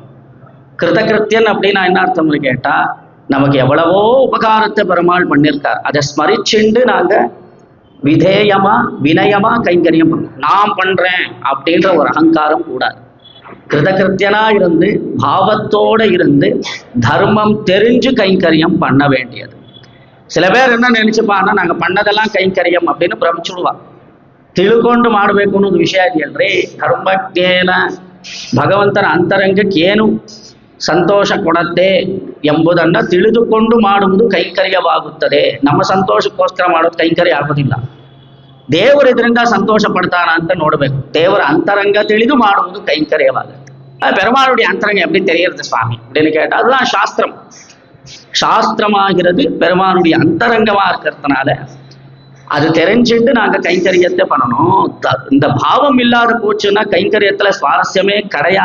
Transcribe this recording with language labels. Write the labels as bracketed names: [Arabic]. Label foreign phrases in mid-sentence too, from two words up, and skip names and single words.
[Tamil] கிருதகிருத்தியன் அப்படின்னா என்ன அர்த்தம்னு கேட்டா, நமக்கு எவ்வளவோ உபகாரத்தை பெருமாள் பண்ணியிருக்கார், அதை ஸ்மரிச்சுண்டு நாங்க விதேயமா வினயமா கைங்கரியம் பண்ணணும். நான் பண்றேன் அப்படின்ற ஒரு அகங்காரம் கூடாது. கிருதகிருத்தியனா இருந்து பாவத்தோட இருந்து தர்மம் தெரிஞ்சு கைங்கரியம் பண்ண வேண்டியது. சில பேர் என்ன நினைச்சுப்பான்னா, நாங்க பண்ணதெல்லாம் கைங்கரியம் அப்படின்னு பிரமிச்சுடுவா. [Kannada] ತಿಳ್ಕೊಂಡು ಮಾಡಬೇಕು ಅನ್ನೋದು ವಿಷಯ ಇದೆಯಲ್ರಿ. ಧರ್ಮಜ್ಞೇನ ಭಗವಂತನ ಅಂತರಂಗಕ್ಕೇನು ಸಂತೋಷ ಕೊಡತ್ತೆ ಎಂಬುದನ್ನು ತಿಳಿದುಕೊಂಡು ಮಾಡುವುದು ಕೈಂಕರ್ಯವಾಗುತ್ತದೆ. ನಮ್ಮ ಸಂತೋಷಕ್ಕೋಸ್ಕರ ಮಾಡೋದು ಕೈಂಕರ್ಯ ಆಗೋದಿಲ್ಲ. ದೇವರು ಇದರಿಂದ ಸಂತೋಷ ಪಡ್ತಾನ ಅಂತ ನೋಡಬೇಕು. ದೇವರ ಅಂತರಂಗ ತಿಳಿದು ಮಾಡುವುದು ಕೈಂಕರ್ಯವಾಗುತ್ತೆ. [Tamil] பெருமாளுடைய அந்தரங்கம் எப்படி தெரியறது சுவாமி அப்படின்னு கேட்டால் அதுதான் சாஸ்திரம். சாஸ்திரமாகிறது பெருமானுடைய அந்தரங்கமா இருக்கிறதுனால அது தெரிஞ்சுட்டு நாங்க கைங்கரியத்தை பண்ணணும். இந்த பாவம் இல்லாத போச்சுன்னா கைங்கரியத்துல சுவாரஸ்யமே கிடையாது.